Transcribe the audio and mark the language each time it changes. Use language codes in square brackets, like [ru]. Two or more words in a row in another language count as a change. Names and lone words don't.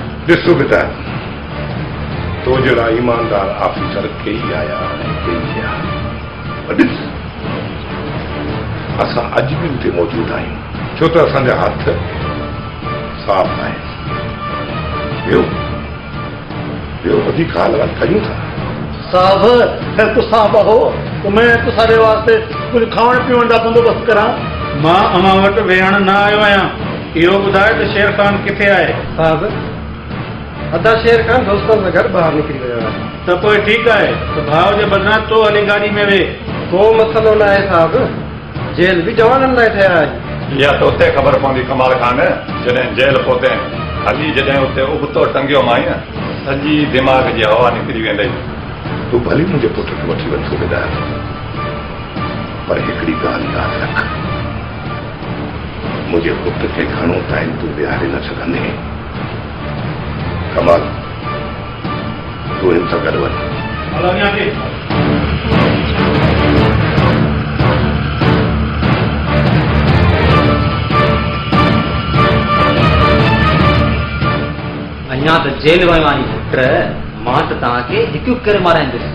[sd] ॾिस सूबेदार, तो जहिड़ा ईमानदार ऑफिसर कई आया ॾिस असां अॼु बि उते मौजूदु आहियूं, छो त असांजा हथ साफ़ आहिनि। ॿियो वधीक ॻाल्हि कयूं था साहब। [skr] तुसां बहो तो मैं तुसारे वास्ते कुछ खावण पीवण जा बंदोबस्त करां। [sd] मां अमां वटि वेहण न आयो आहियां। इहो ॿुधाए त शेर खान किथे आहे? साहब अदा शेर खान दोस्तनि सां गॾु ॿाहिरि निकिरी वियो आहे। त पोइ ठीकु आहे त भाउ जे बदिरां तो हली गाॾी में वेह। को मसइलो न आहे साहब, जेल बि जवाननि लाइ ठहिया आहे। इहा त उते ख़बर पवंदी कमाल खान जॾहिं जेल पहुते हली, जॾहिं उते उबतो टंगियो माई न सॼी दिमाग़ जी हवा निकिरी वेंदई। तूं भली मुंहिंजे पुट खे वठी वञ सूबेदार, पर हिकिड़ी ॻाल्हि यादि रख, मुझे पुट के घणो टाइम तू विहारे न सघंदे। कमाल तू हिन सां गॾु वञ। अञा त जेल वियो आहीं पुट, मां त तव्हांखे हिकु करे माराईंदुसि।